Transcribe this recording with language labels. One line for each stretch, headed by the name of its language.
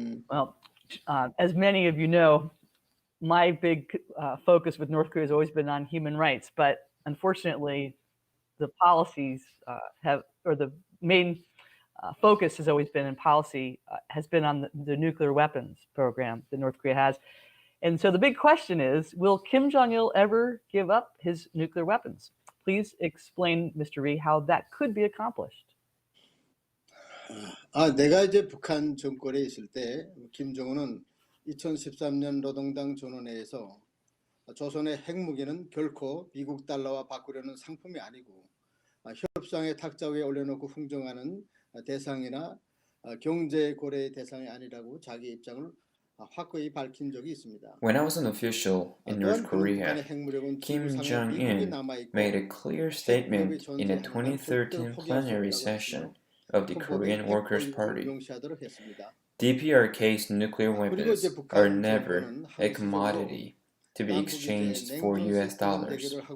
English: Well, as many of you know, my big focus with North Korea has always been on human rights, but unfortunately, the policies the main focus has always been in policy, has been on the nuclear weapons program that North Korea has. And so the big question is, will Kim Jong Il ever give up his nuclear weapons? Please explain, Mr. Ri, how that could be accomplished.
Korean: 내가 이제 북한 정권에 있을 때 김정은은 2013년 노동당 전원회에서 조선의 핵무기는 결코 미국 달러와 바꾸려는 상품이 아니고 협상의 탁자 위에 올려놓고 흥정하는 대상이나 경제 고려의 대상이 아니라고 자기 입장을 확고히 밝힌 적이 있습니다.
English: When I was an official in North Korea, Kim Jong Eun made a clear statement in a 2013 plenary session of the Korean Workers' Party. DPRK's nuclear weapons are never a commodity to be exchanged for US dollars.